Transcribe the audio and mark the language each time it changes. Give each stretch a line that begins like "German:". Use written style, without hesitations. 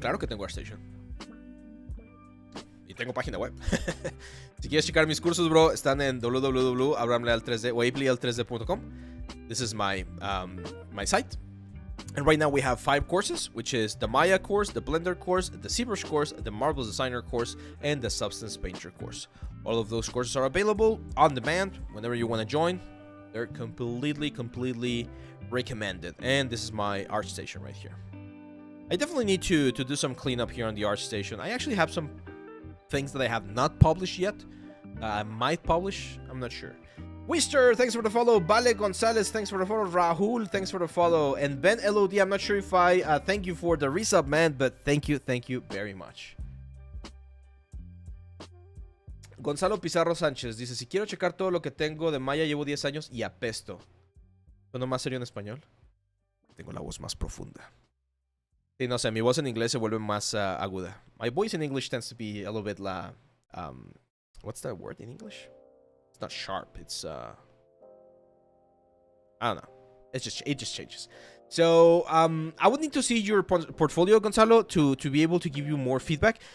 Spanish: Claro que tengo ArtStation. Y tengo página web. Si quieres checar mis cursos, bro, están en www.abrahamleal3d o apleal3d.com.
English: This is my my site. And right now we have 5 courses, which is the Maya course, the Blender course, the ZBrush course, the Marvelous Designer course, and the Substance Painter course. All of those courses are available on demand whenever you want to join. They're completely recommended. And this is my ArtStation right here. I definitely need to do some cleanup here on the ArtStation. I actually have some things that I have not published yet. I might publish, I'm not sure. Wister, thanks for the follow. Vale Gonzalez, thanks for the follow. Rahul, thanks for the follow. And Ben LOD, I'm not sure if I thank you for the resub, man, but thank you very much.
Spanish: Gonzalo Pizarro Sánchez dice, si quiero checar todo lo que tengo de Maya, llevo 10 años y apesto. ¿Sueno más serio en español? Tengo la voz más profunda. Sí, no sé, mi voz en inglés se vuelve más aguda.
English: My voice in English tends to be a little bit what's that word in English? It's not sharp. It's I don't know. It just changes. So I would need to see your portfolio, Gonzalo, to be able to give you more feedback.